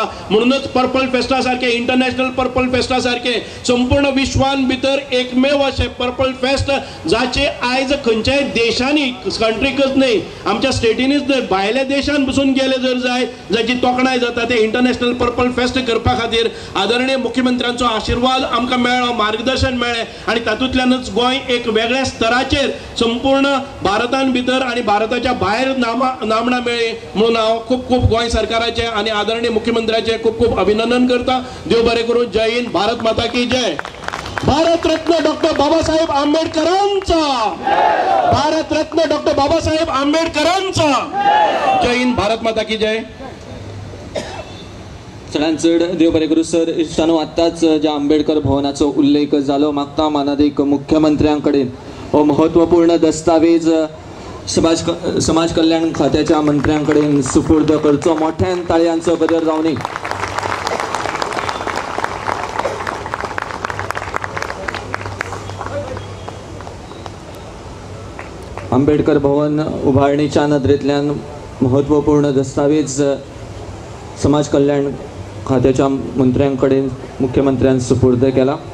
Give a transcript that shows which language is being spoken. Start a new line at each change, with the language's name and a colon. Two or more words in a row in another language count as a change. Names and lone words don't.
Konkani: म्हणूनच पर्पल फेस्टा सारखे, इंटरनॅशनल पर्पल फेस्टा सारखे संपूर्ण विश्वान भितर एकमेव असे पर्पल फेस्ट जाचे आयज खंयच्याय देशांनी, कंट्रीकच न्हय आमच्या स्टेटीनीच न्हय भायल्या देशांत बसून गेले जर जाय जाची तोखणाय जाता ते इंटरनॅशनल पर्पल फेस्ट करपा खातीर आदरणीय मुख्यमंत्र्यांचो आशिर्वाद आमकां मेळ्ळो, मार्गदर्शन मेळ्ळें आनी तातूंतल्यानच गोंय एक वेगळ्या स्तराचेर संपूर्ण भारतान भितर आनी भारताच्या भायर नामना मेळ्ळी. म्हणून हांव खूब गोंय सरकाराचे आनी आदरणीय मुख्यमंत्र्याचे खूब अभिनंदन करता. देव बरें करूं.
Hindi: जय हिंद. भारत माता की जय.
Konkani: भारत रत्न डॉक्टर बाबासाहेब आंबेडकरांचा, भारत रत्न डॉक्टर बाबासाहेब आंबेडकरांचा.
Hindi: जय हिंद. भारत माता की जय.
Konkani: चढान चढ देव बरें करूं. सर, इश्टानो आत्ताच ज्या आंबेडकर भवनाचो उल्लेख जालो, मागता मानादीक मुख्यमंत्र्यां कडेन हो महत्वपूर्ण दस्तावेज समाज कल्याण खात्याच्या मंत्र्यां कडेन सुपूर्द करचो. मोठ्यान ताळयांचो गजर जावनी. आंबेडकर भवन उभारणीच्या नदरेंतल्यान महत्वपूर्ण दस्तावेज समाज कल्याण खात्याच्या मंत्र्यांकडे मुख्यमंत्र्यांनी सुपूर्द केला.